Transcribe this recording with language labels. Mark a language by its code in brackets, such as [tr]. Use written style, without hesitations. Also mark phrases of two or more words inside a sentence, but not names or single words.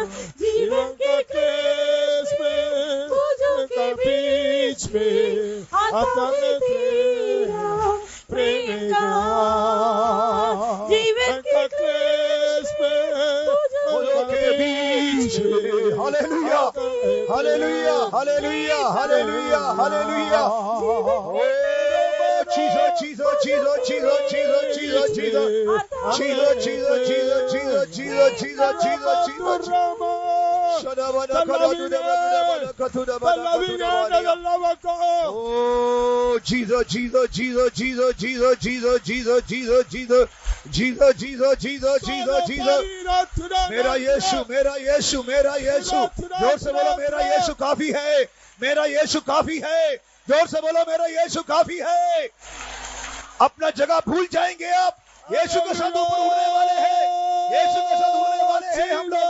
[hi] जीवन के क्लेश में, बोझों के बीच में आता है तेरा प्रेम का हाथ। जीवन के क्लेश में, बोझों के बीच में। हालेलुया, हालेलुया, हालेलुया, हालेलुया, हालेलुया। Jesus, Jesus, Jesus, Jesus, Jesus, Jesus, Jesus, Jesus, Jesus, Jesus, Jesus, Jesus, Jesus, Jesus, Jesus. Oh, Jesus, Jesus, Jesus, Jesus, Jesus, Jesus, Jesus, Jesus, Jesus, Jesus, Jesus, Jesus, Jesus, Jesus. मेरा यीशु, मेरा यीशु, मेरा यीशु। जोर से बोलो, मेरा यीशु काफी है, मेरा यीशु काफी है। जोर से बोलो, मेरा यीशु काफी है। अपना जगह भूल जाएंगे आप, यीशु के साथ ऊपर उड़ने वाले हैं, यीशु के साथ उड़ने वाले हैं हम लोग।